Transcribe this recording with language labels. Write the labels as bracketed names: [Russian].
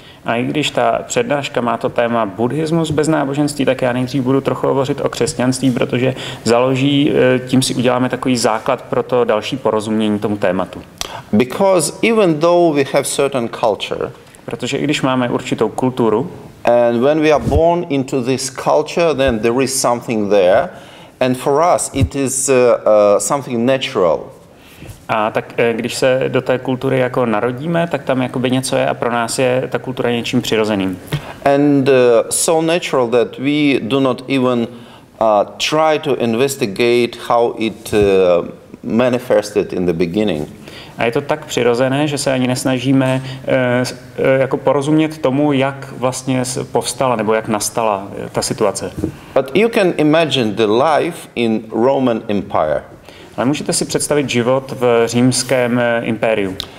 [Czech] A i když ta přednáška má to téma buddhismus bez náboženství, tak já nejdřív budu trochu hovořit o křesťanství, protože tím si uděláme takový základ pro to další porozumění tomu tématu. [English] Because even though we have certain culture, [Czech] protože i když máme určitou kulturu, [English] and when we are born into this culture, then there is something there, and for us it is something natural. [Czech] A tak když se do té kultury jako narodíme, tak tam jakoby něco je a pro nás je ta kultura něčím přirozeným. [English] And so natural that we do not even try to investigate how it manifested in the beginning. [Czech] A je to tak přirozené, že se ani nesnažíme jako porozumět tomu, jak vlastně povstala nebo jak nastala ta situace. [English] But you can imagine the life in Roman Empire. [Czech] Ale můžete si představit život v římském impériu.